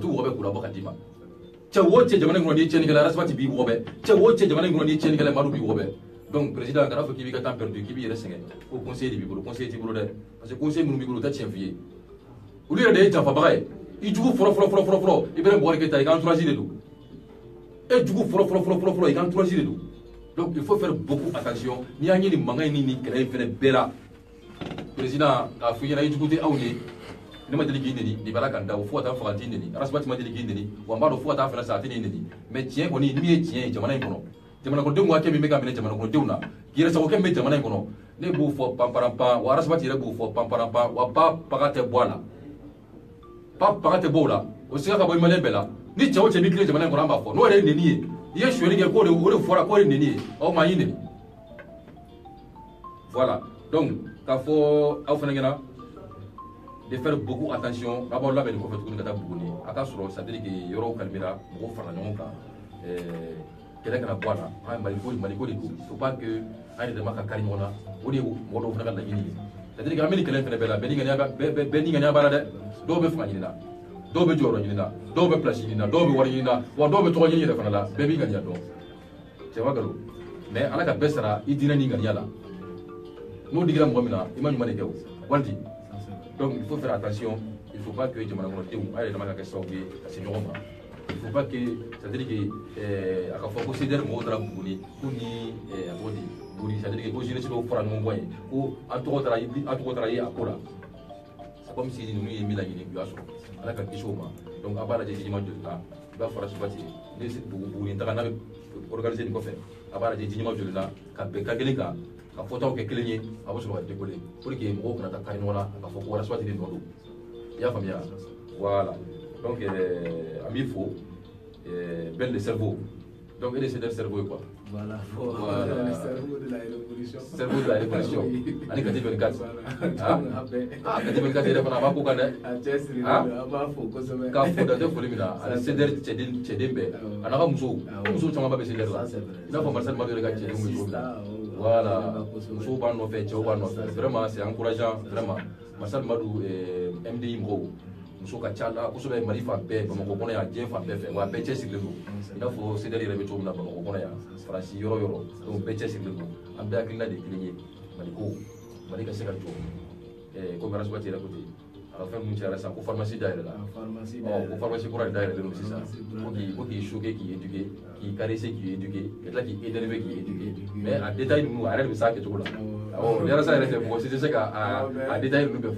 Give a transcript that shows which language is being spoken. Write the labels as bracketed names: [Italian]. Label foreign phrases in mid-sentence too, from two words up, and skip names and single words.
[Bambara] t'u wɔbɛ k'u labɔ ka d'i ma cɛ o cɛ jamana in kɔnɔ n'i ye tiɲɛnikɛla Rasbati b'i wɔbɛ cɛ o cɛ jamana in kɔnɔ n'i ye tiɲɛnikɛla Madu b'i wɔbɛ donc président kana fɔ k'i b'i ka [French] temps perdu [Bambara] k'i b'i yɛrɛ sɛgɛn ko conseiller de b'i bolo conseiller t'i bolo dɛ [French] parce que [Bambara] conseiller minnu b'i bolo u tɛ tiɲɛ f'i ye olu yɛrɛ de ye janfabaga ye i jugu fɔlɔ i bɛ Boubacar Keita i ka entourage de don e jugu fɔlɔ i ka entourage de don [French] donc il faut faire beaucoup attention [Bambara] n'i y'a ye nin mankan in ni nin kɛlɛ in fɛnɛ bɛɛ la président k'a fɔ i ɲɛna i jugu tɛ anw ye ne ma deli k'i neni nin bala kan da o fo ka taa faga t'i neni Rasbati ma deli k'i neni wa n b'a dɔn fo ka taa fɛnɛ sa a tɛ nin neni mais tiɲɛ kɔni min ye tiɲɛ ye jamana in kɔnɔ jamana kɔnɔdenw hakɛ min bɛ ka minɛ jamana kɔnɔdenw na yɛrɛ sagokɛ min bɛ jamana in kɔnɔ ne b'o fɔ panparanpan wa Rasbati yɛrɛ b'o fɔ panparanpan wa ba baga tɛ bɔ a la ba baga tɛ bɔ o la o siga ka bɔ i maliyɛn bɛɛ la ni cɛ o cɛ b'i tilen jamana in kɔnɔ an b'a fɔ n'o yɛrɛ ye neni ye i ye sonyali kɛ o de fɔra k'o ye neni ye aw ma y'i neni [French] voilà donc [Bambara] k'a fɔ aw fana ɲɛna [French] de faire beaucoup attention [Bambara] a b'aw labɛn nin kɔfɛ tuguni ka taa Buguni a ka sɔrɔ [French] c'est à dire que [Bambara] yɔrɔw kalimera mɔgɔw farala ɲɔgɔn kan kɛlɛ kana bɔ a la an ye maliko de don [French] faut pas que [Bambara] an yɛrɛ dama ka kari ɲɔgɔn na o de ye mɔgɔ dɔw fana ka laɲini ye [French] c'est à dire que [Bambara] an bɛ nin kɛlɛ in fana bɛɛ la bɛɛ ni ŋaniya b'a la dɛ dɔw bɛ fanga ɲini na dɔw bɛ jɔyɔrɔ ɲini na dɔw bɛ place ɲini na dɔw bɛ wari ɲini na wa dɔw bɛ tɔgɔ ɲini yɛrɛ fana la bɛɛ b'i ŋaniya dɔn cɛ wa galo mais ala ka bɛɛ sara i diinɛ ni ŋaniya la n'o digira mɔgɔ min na i ma ɲuman de kɛ o walidi [French] donc il faut faire attention il faut pas que [Bambara] jamana kɔnɔdenw a yɛrɛ dama ka kɛ sababu ye ka se ɲɔgɔn ma [French] il faut pas que c'est à dire [Bambara] que a ka fɔ ko CDR mɔgɔw taara Buguni ko ni a tɔgɔ di Buguni [French] c'est à dire que [Bambara] ko jeunesse dɔw fara ɲɔgɔn kan ye ko an tɔgɔ taara ye a ko la [French] c'est comme si [Bambara] ninnu ye min laɲini u y'a sɔrɔ ala ka kisi o ma donc a b'a lajɛ jiɲɛma joli la i b'a fɔ Rasbati ne Buguni taga n'a bɛ organiser nin kɔfɛ a b'a lajɛ jiɲɛma joli la ka bɛn ka kelen kan ka fɔtaw kɛ kelen ye a bɛ sɔrɔ ka [French] décoller pour que [Bambara] mɔgɔw kana taa kari ɲɔgɔn na a ka fɔ ko Rasbati de nɔ don i y'a faamuya [French] voilà donc [Bambara] an b'i fo [French] belle de cerveau donc [Bambara] e de [French] c'est cerveau quoi Voilà, le cerveau de la révolution. Cerveau de la révolution. [Bambara] Ani Kati 24. Kati 24 yɛrɛ fana a b'a ko kan dɛ. A cɛ siri an b'a fo kosɛbɛ. K'a fo dantɛ foli min na ani CDR cɛden bɛɛ a n'a ka musow ko musow caman ba bɛ CDR la i n'a fɔ Marcel Madu yɛrɛ ka cɛdenw bɛ cogo min na voilà musow b'a nɔfɛ cɛw b'a nɔfɛ [French] vraiment c'est encourageant vraiment [Bambara] Marcel Madu MDI mɔgɔw muso ka ca la kosɛbɛ Mali fan bɛɛ Bamakɔ kɔnɔ yan diɲɛ fan bɛɛ fɛ wa bɛɛ cɛsirilen don i n'a fɔ CDR yɛrɛ bɛ cogo min na Bamakɔ kɔnɔ yan Faransi yɔrɔ o yɔrɔ donc bɛɛ cɛsirilen don an bɛɛ hakilina de ye kelen ye Mali ko Mali ka se ka jɔ comme Rasbati yɛrɛ ko ten a ka fɛn minnu cayara sisan ko pharmacie dayɛlɛ la ko pharmacie kura de dayɛlɛlen don sisan ko k'i choquer k'i éduquer k'i caresser k'i éduquer ka tila k'i énerver k'i éduquer mais a détail ninnu a yɛrɛ de bɛ s'a kɛcogo la ni Arasa yɛrɛ tɛ mɔgɔ si tɛ se ka a détail ninnu bɛɛ fɔ